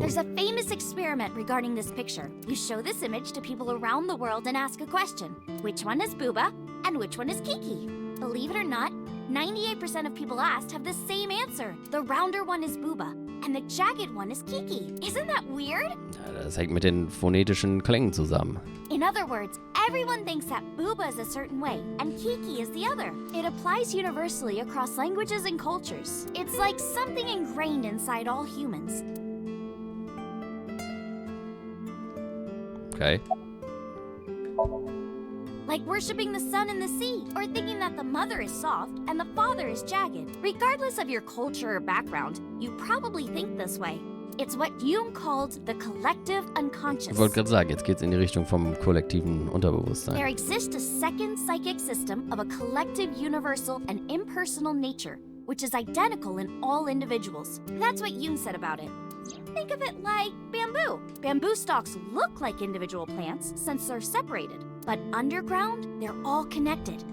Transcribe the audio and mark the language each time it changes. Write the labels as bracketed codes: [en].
[en] There's a famous experiment regarding this picture. You show this image to people around the world and ask a question. Which one is Booba and which one is Kiki? Believe it or not, 98% of people asked have the same answer. The rounder one is Booba and the jagged one is Kiki. Isn't that weird? [de] Ja, das hängt mit den phonetischen Klängen zusammen. [en] In other words, everyone thinks that Booba is a certain way and Kiki is the other. It applies universally across languages and cultures. It's like something ingrained inside all humans. Okay. Like worshipping the sun and the sea, or thinking that the mother is soft and the father is jagged. Regardless of your culture or background, you probably think this way. It's what Jung called the collective unconscious. [de] Ich wollte gerade sagen, jetzt geht's in die Richtung vom kollektiven Unterbewusstsein. [en] There exists a second psychic system of a collective, universal, and impersonal nature, which is identical in all individuals. That's what Jung said about it. Think of it like bamboo. Bamboo stalks look like individual plants since they're separated, but underground, they're all connected.